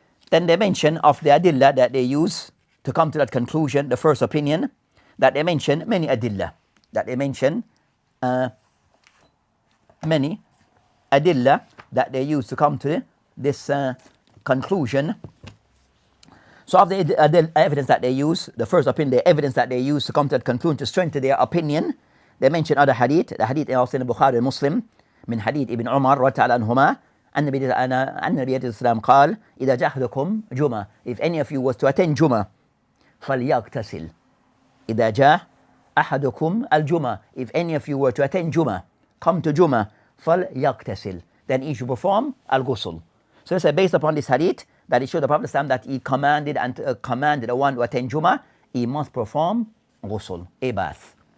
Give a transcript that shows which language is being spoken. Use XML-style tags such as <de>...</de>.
<en>Then they mention of the adillah that they use to come to that conclusion, the first opinion, that they mention many adillah, that they mention many adillah that they use to come to this conclusion. So of the evidence that they use, the first opinion, the evidence that they use to come to that conclusion, to strengthen their opinion, they mention other hadith. The hadith also in the Bukhari and Muslim, min hadith Ibn Umar radiyallahu anhuma,</en> <ar>النبي عليه السلام قال إذا جاء أحدكم جمعة,</ar> <en>if any of you was to attend</en> <ar>جمعة فليغتسل. إذا جاء أحدكم الجمعة,</ar> <en>if any of you were to attend جمعة, come to جمعة,</en> <ar>فليغتسل,</ar> <en>then he should perform al-ghusl. So it's based upon this hadith that it showed the Prophet that he commanded the one to attend Jummah, he must perform ghusl, a bath.</en>